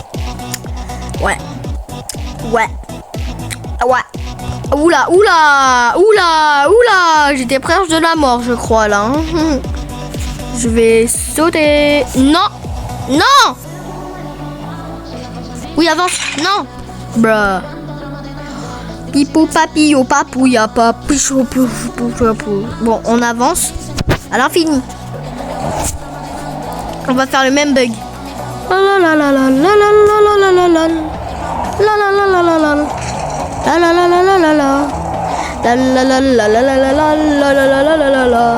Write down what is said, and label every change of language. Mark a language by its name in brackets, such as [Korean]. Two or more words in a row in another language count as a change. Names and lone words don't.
[French] Ouais. Ouais. Oula, oula, oula, oula. J'étais proche de la mort, je crois, là. Hein. Je vais sauter. Non. Non. Oui, avance. Non. Bruh. Pipou, papillot, papouilla, papichou, papou. Bon, on avance à l'infini. On va faire le même bug. La la la la la la la la la la la la la la la la la. La la la la la la la. La la la la la la la la la la la la la la.